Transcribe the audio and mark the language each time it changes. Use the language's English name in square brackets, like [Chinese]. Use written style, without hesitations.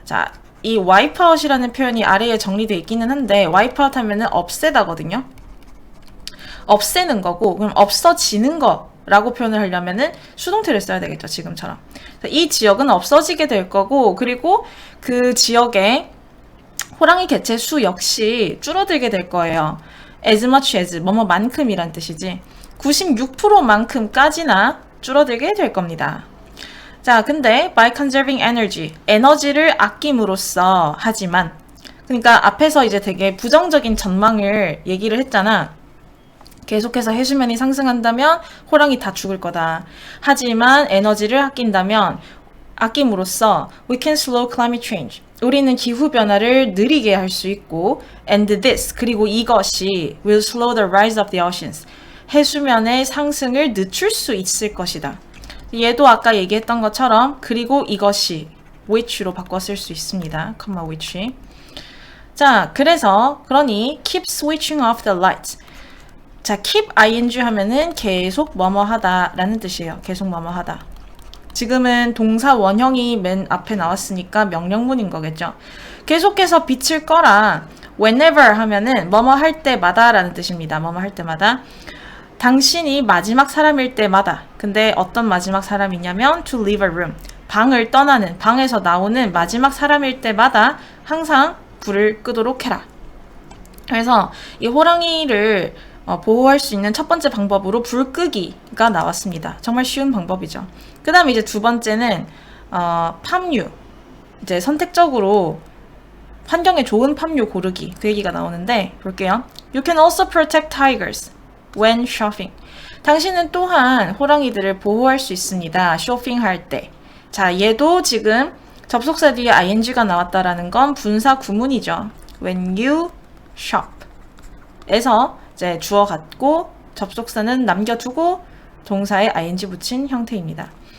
[Korean] 자, 이 wipeout이라는 표현이 아래에 정리되어 있기는 한데 wipeout 하면은 없애다거든요. 없애는 거고, 그럼 없어지는 거라고 표현을 하려면은 수동태를 써야 되겠죠. 지금처럼. 이 지역은 없어지게 될 거고, 그리고 그 지역의 호랑이 개체 수 역시 줄어들게 될 거예요. [English] as much as, 뭐뭐만큼이란 뜻이지. [Korean] 96%만큼까지나 줄어들게 될 겁니다. 자, 근데 [English] by conserving energy, [Korean] 에너지를 아낌으로써, 하지만, 그러니까 앞에서 이제 되게 부정적인 전망을 얘기를 했잖아. 계속해서 해수면이 상승한다면 호랑이 다 죽을 거다. 하지만 에너지를 아낌으로써 [English] we can slow climate change. [Korean] 우리는 기후변화를 느리게 할 수 있고, [English] and this, [Korean] 그리고 이것이 [English] will slow the rise of the oceans. [Korean] 해수면의 상승을 늦출 수 있을 것이다. 얘도 아까 얘기했던 것처럼 그리고 이것이 which로 바꿔 쓸 수 있습니다. [English] which. [Korean] 자, 그러니 [English] keep switching off the lights. [Korean] 자, keep ing 하면은 계속 뭐뭐하다 라는 뜻이에요. 계속 뭐뭐하다. 지금은 동사 원형이 맨 앞에 나왔으니까 명령문인 거겠죠. 계속해서 빛을 꺼라. whenever 하면은 뭐뭐 할 때마다 라는 뜻입니다. 뭐뭐 할 때마다. 당신이 마지막 사람일 때마다. 근데 어떤 마지막 사람이냐면 [English] to leave a room. [Korean] 방을 떠나는, 방에서 나오는 마지막 사람일 때마다 항상 불을 끄도록 해라. 그래서 이 호랑이를 보호할 수 있는 첫 번째 방법으로 불 끄기가 나왔습니다. 정말 쉬운 방법이죠. 그 다음에 이제 두 번째는 팜유. 이제 선택적으로 환경에 좋은 팜유 고르기. 그 얘기가 나오는데 볼게요. [English] You can also protect tigers when shopping. [Korean] 당신은 또한 호랑이들을 보호할 수 있습니다. 쇼핑할 때. 자, 얘도 지금 접속사 뒤에 ing가 나왔다라는 건 분사 구문이죠. [English] When you shop. [Korean] 에서 이제 주어 갖고 접속사는 남겨두고 동사에 ing 붙인 형태입니다.